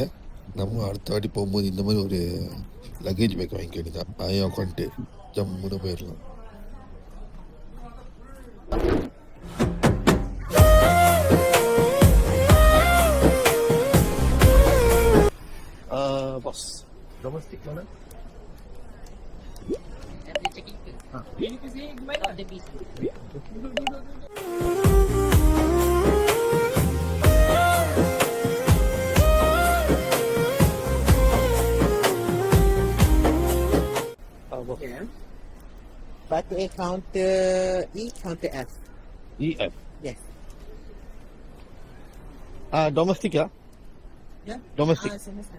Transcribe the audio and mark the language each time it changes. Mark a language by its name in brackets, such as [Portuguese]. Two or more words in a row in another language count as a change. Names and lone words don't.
[Tamil] நம்ம அடுத்த வாட்டி போகும்போது இந்த மாதிரி ஒரு [English] luggage bag [Tamil] வாங்கிக்க வேண்டியதான். ஆயா உட்காந்துட்டு ஜம்முன்னு போயிடலாம். [English] boss domestic [Tamil] mana? [Indonesian] Ini kasi gimana? [English] But to counter E, counter F. EF. Yes. [Indonesian] Domestic ya? [English] Yeah. Domestic. [Indonesian] Semester.